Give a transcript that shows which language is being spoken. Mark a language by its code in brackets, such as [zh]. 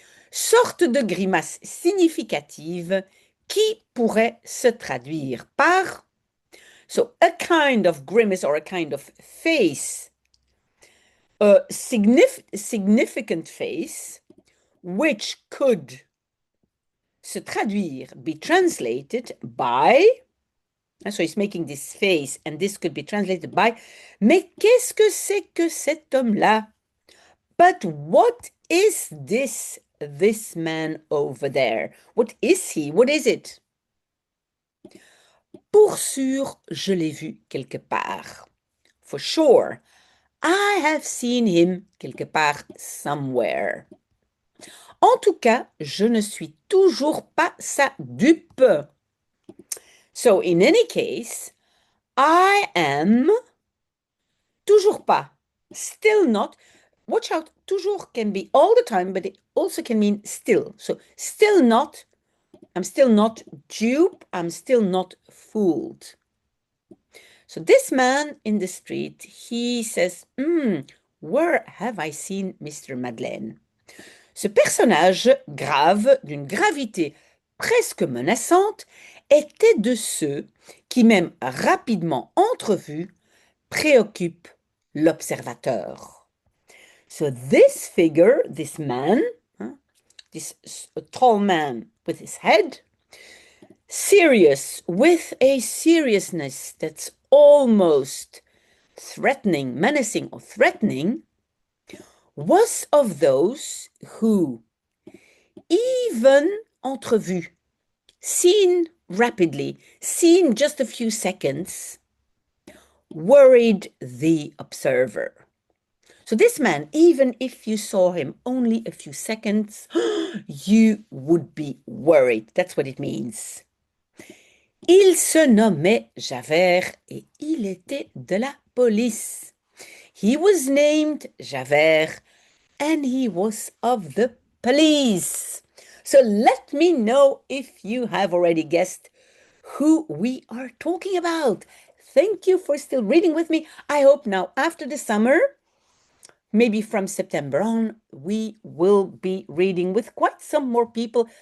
[fr] Sorte de grimace significative qui pourrait se traduire par, [en] so a kind of grimace or a kind of face, a significant face, which could [fr] se traduire, [en] be translated by, so he's making this face, and this could be translated by, [fr] mais qu'est-ce que c'est que cet homme-là? [en] But what is this man over there? What is he? What is it? [fr] Pour sûr, je l'ai vu quelque part. [en] For sure, I have seen him [fr] quelque part [en] somewhere. [fr] En tout cas, je ne suis toujours pas sa dupe. [en] So, in any case, I am [fr] toujours pas, [en] still not. Watch out, toujours can be all the time, but it also can mean still. So, still not, I'm still not dupe, I'm still not fooled. So, this man in the street, he says, where have I seen Mr. Madeleine? [fr] Ce personnage grave, d'une gravité presque menaçante, était de ceux qui, même rapidement entrevus, préoccupent l'observateur. [en] So this figure, this man, this tall man with his head, serious, with a seriousness that's almost threatening, menacing or threatening, was of those who, even entrevu, seen rapidly, seen just a few seconds, worried the observer. So this man, even if you saw him only a few seconds, you would be worried. That's what it means. [fr] Il se nommait Javert et il était de la police. [en] He was named Javert and he was of the police. So let me know if you have already guessed who we are talking about. Thank you for still reading with me. I hope now after the summer, maybe from September on, we will be reading with quite some more people.